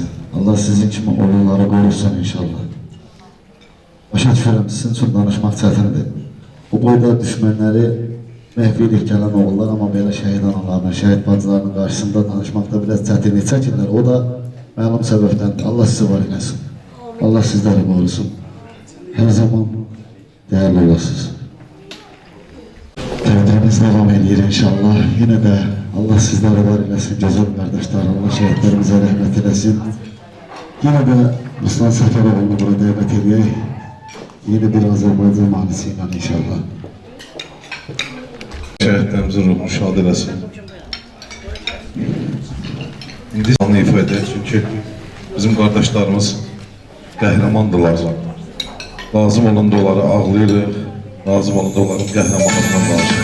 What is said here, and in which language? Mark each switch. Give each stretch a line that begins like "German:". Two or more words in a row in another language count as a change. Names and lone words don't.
Azerbaijani: Allah sizin kimi oğulları qorusun inşallah. Başa düşürəm, sizin üçün danışmaq çətindir. Bu boyda düşmənləri məhv edib gələn oğullar, amma belə şəhid analarının, şəhid bacılarının qarşısında danışmaqda biraz çətinlik çəkirlər. O da məlum səbəbdəndir. Allah sizi var eylesin. Allah sizləri qorusun. Hər zaman değerli olasınız. Derdimiz devam edir inşallah.
Turkish: Yine de Allah sizlere var eylesin, güzel kardeşler. Allah şehitlerimize rahmet eylesin. Yine de Ruslan Səfəroğlu'nu burada davet edeyim. Yeni bir Azerbaycan mahnısıyla inşallah.
Azerbaijani: Şəhidlərimizin ruhunu şad eləsin. İndi onu ifa edək, çünki bizim qardaşlarımız qəhrəmandırlar. Lazım olanda onları ağlayırıq, lazım olanda onların qəhrəmanlığına qarşı.